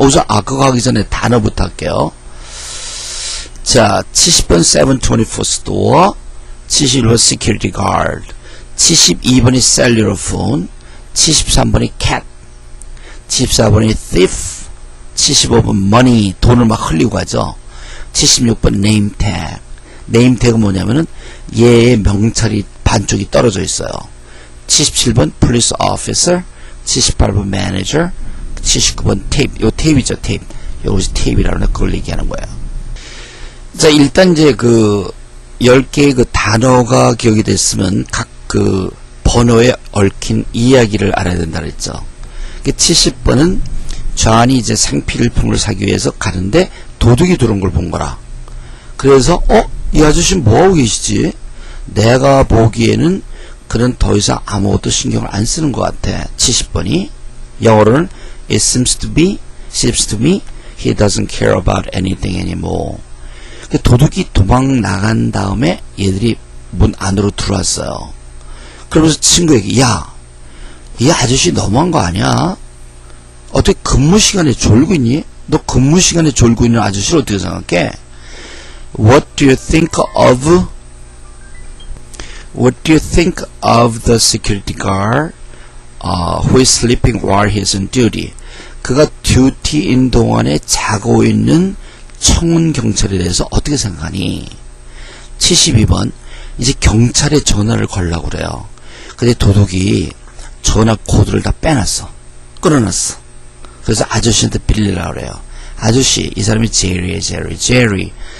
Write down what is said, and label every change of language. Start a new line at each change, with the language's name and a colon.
Korean: 우선 그거 하기 전에 단어부터 할게요. 자, 70번 724 스토어, 71번 security guard, 72번이 cellular phone, 73번이 cat, 74번이 thief, 75번 money, 돈을 막 흘리고 가죠. 76번 name tag. name tag은 뭐냐면은 얘의 명찰이 반쪽이 떨어져 있어요. 77번 police officer, 78번 manager, 79번 tape. 요 tape이죠, tape. 요것이 tape이라는 그걸 얘기하는 거예요. 자, 일단 이제 그 10개의 그 단어가 기억이 됐으면 각 그 번호에 얽힌 이야기를 알아야 된다 그랬죠. 70번은 존이 이제 생필품을 사기 위해서 가는데 도둑이 들어온 걸 본 거라. 그래서 이 아저씨 뭐하고 계시지? 내가 보기에는 그는 더 이상 아무것도 신경을 안 쓰는 것 같아. 70번이 영어로는
English: It seems to me he doesn't care about anything anymore.
Korean: 도둑이 도망 나간 다음에 얘들이 문 안으로 들어왔어요. 그러면서 친구에게 야, 이 아저씨 너무한 거 아니야? 어떻게 근무 시간에 졸고 있니? 너 근무 시간에 졸고 있는 아저씨를 어떻게 생각해?
English: What do you think of the security guard who is sleeping while he is on duty?
Korean: 그가 듀티인 동안에 자고 있는 청운 경찰에 대해서 어떻게 생각하니? 72번 이제 경찰에 전화를 걸라고 그래요. 근데 도둑이 전화 코드를 다 빼놨어. 끊어놨어. 그래서 아저씨한테 빌리려고 그래요. 아저씨, 이 사람이 제리예요. 제리.